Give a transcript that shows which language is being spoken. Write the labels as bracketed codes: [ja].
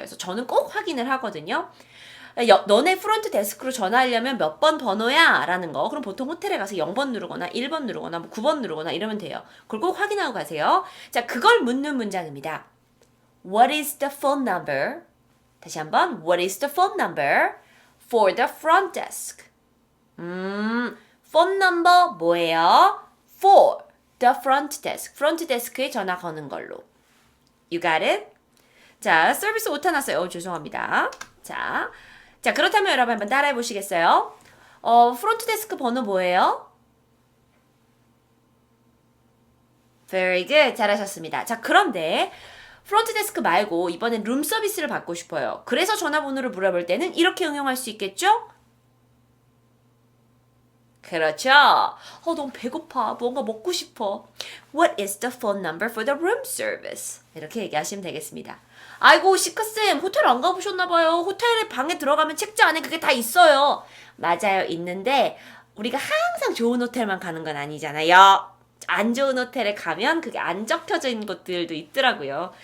[ko] 그래서 저는 꼭 확인을 하거든요. 너네 프론트 데스크로 전화하려면 몇 번 번호야? 라는 거. 그럼 보통 호텔에 가서 0번 누르거나 1번 누르거나 뭐 9번 누르거나 이러면 돼요. 그걸 꼭 확인하고 가세요. 자, 그걸 묻는 문장입니다. [en] What is the phone number [ko] 다시 한번. [en] What is the phone number for the front desk? [ko] phone number 뭐예요? [en] For the front desk. [ko] front desk에 전화 거는 걸로. [en] You got it? [ko] 자, 서비스 오타 났어요. 죄송합니다. 자, 그렇다면 여러분 한번 따라해 보시겠어요? 프론트 데스크 번호 뭐예요? [en] Very good. [ko] 잘하셨습니다. 자, 그런데 프론트 데스크 말고 이번엔 룸 서비스를 받고 싶어요. 그래서 전화번호를 물어볼 때는 이렇게 응용할 수 있겠죠? 그렇죠. 너무 배고파. 뭔가 먹고 싶어. [en] What is the phone number for the room service? [ko] 이렇게 얘기하시면 되겠습니다. 아이고, 시크쌤, 호텔 안 가보셨나봐요. 호텔에 방에 들어가면 책자 안에 그게 다 있어요. 맞아요, 있는데 우리가 항상 좋은 호텔만 가는 건 아니잖아요. 안 좋은 호텔에 가면 그게 안 적혀져 있는 곳들도 있더라고요.